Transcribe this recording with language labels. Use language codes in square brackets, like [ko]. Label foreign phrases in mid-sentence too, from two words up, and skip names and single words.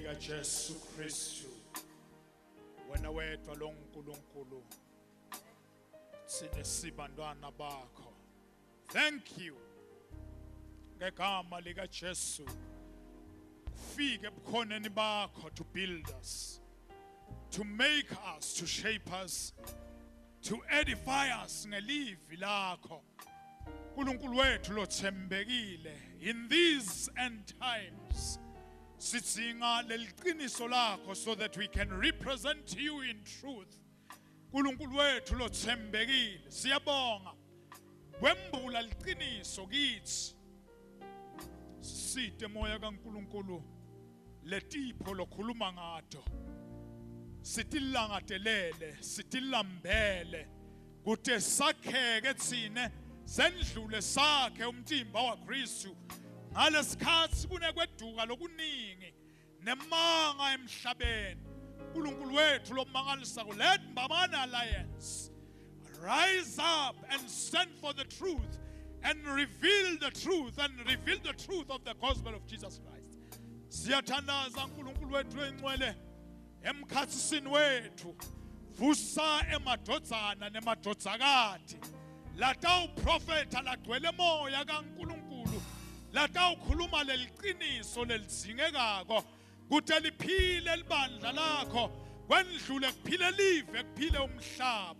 [ss] Jesu Kristu wena wedwa lo nkulunkulu sine sibantwana bakho. [en] Thank you [ss] ngegama lika Jesu fike ebukhoneni bakho [en] to build us, to make us, to shape us, to edify us [ss] ngelivi lakho. Nkulunkulu wethu lothembekile [en] in these end times [ss] sidinga leliqiniso lakho [en] so that we can represent you in truth. [ss] Nkulunkulu wethu lothembekile siyabonga wembula liqiniso kithi site moya kaNkulunkulu letipho lokhuluma ngato sitilangadelele sitilambele kuthi sakheke thine sendlule sakhe umtimba waKristu ngalesikhathi kunekweduka lokuningi nemanga emhlabeni. Nkulunkulu wethu lomangalisa ku [en] let Mbamana Alliance rise up and stand for the truth and reveal the truth of the gospel of Jesus Christ. [ss] Siyathandaza Nkulunkulu wethu engcwele emkhathisini wethu vusa emadodzana nemadodzakati latawuprofetha lagcwele moya kaNkulunkulu latawukhuluma leliqiniso lelizingekako kuthi liphile libandla lakho kwendlule kuphile live kuphile umhlaba.